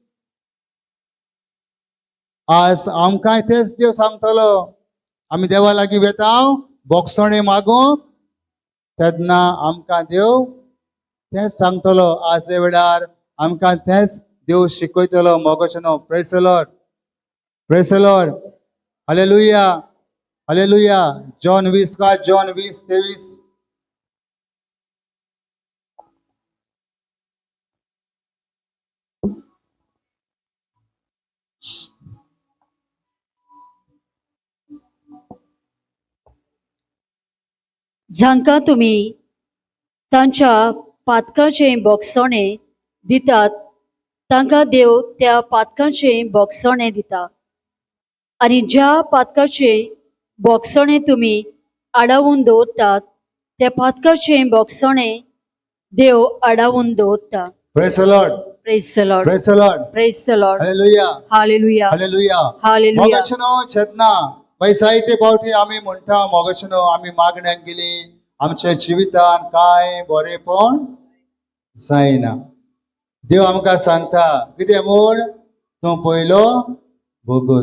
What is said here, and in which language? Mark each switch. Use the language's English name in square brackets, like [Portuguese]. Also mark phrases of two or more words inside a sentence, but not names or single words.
[Konkani] आज आमकांय तेच देव सांगतलो. आमी देवा लागीं वेता बोगसोणें मागूंक तेन्ना आमकां देव तेच सांगतलो. आज ह्या वेळार आमकां तेच देव शिकयतलो. [English] मोगाशनो praise the Lord, praise the Lord, हालेलुया, हालेलुया. [Konkani] जॉन 20 का जॉन 20:23. जांकां तुमी तांच्या पातकाचें बोगसोणें दितात तांकां देव त्या पातकाचें बोगसोणें दिता. आनी ज्या पातकाचें बोगसोणें तुमी आडावून दवरतात त्या पातकाचें बोगसोणें देव आडावून दवरता. [English] Praise the Lord. Praise the Lord. Praise the Lord. Praise the Lord. Hallelujah. Hallelujah. Hallelujah. Hallelujah. [Konkani] मोगशनो चेतना पैसायते पावटी आम्ही म्हणटा मोगशनो आम्ही मागण्यांक गेली आमच्या जिवितान काय बरेपण जायना. देव आमकां सांगता कितें म्हूण तूं पयलो बोगूस.